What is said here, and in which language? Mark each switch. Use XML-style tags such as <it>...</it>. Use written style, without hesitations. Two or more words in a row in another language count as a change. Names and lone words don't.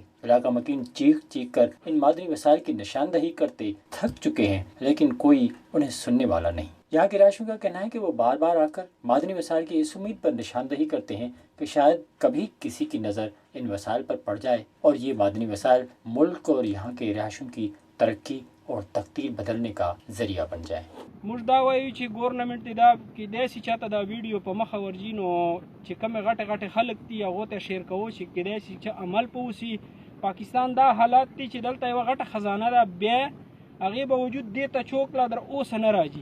<ur>علاقہ مکین چیخ چیخ کر ان معدنی وسائل کی نشاندہی کرتے تھک چکے ہیں، لیکن کوئی انہیں سننے والا نہیں. یہاں کے رہائشیوں کا کہنا ہے کہ وہ بار بار آ کر معدنی وسائل کی اس امید پر نشاندہی کرتے ہیں کہ شاید کبھی کسی کی نظر ان وسائل پر پڑ جائے اور یہ معدنی وسائل ملک اور یہاں کے رہائشیوں کی ترقی اور تقدیر بدلنے کا ذریعہ بن جائیں.</ur> <ps>موږ دا وایو چې ګورنمنټ دا کیدای شي چاته دا ویډیو په مخه ورځي، نو چې کومې غټې غټې خلک دي هغو ته شیر کوو چې کیدای شي چې عمل په وسي. پاکستان دا حالات دي چې دلته یوه غټه خزانه ده، بیا هغې باوجود دې ته چوک لا در اوسه نه راځي.</ps>